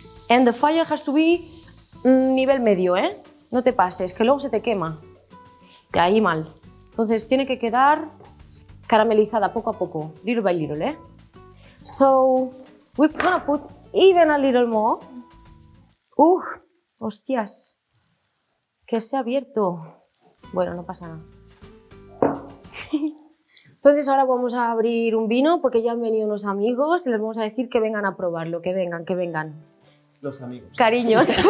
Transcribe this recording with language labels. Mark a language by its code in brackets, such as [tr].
[en] And the fire has to be [es] nivel medio, ¿eh? No te pases, que luego se te quema. Y ahí mal. Entonces tiene que quedar caramelizada poco a poco, [en] little by little, [es] ¿eh? [en] So, we're gonna put even a little more. [es] Hostias, que se ha abierto. Bueno, no pasa nada. Entonces ahora vamos a abrir un vino porque ya han venido unos amigos y les vamos a decir que vengan a probarlo, que vengan, que vengan. Los amigos. Cariños.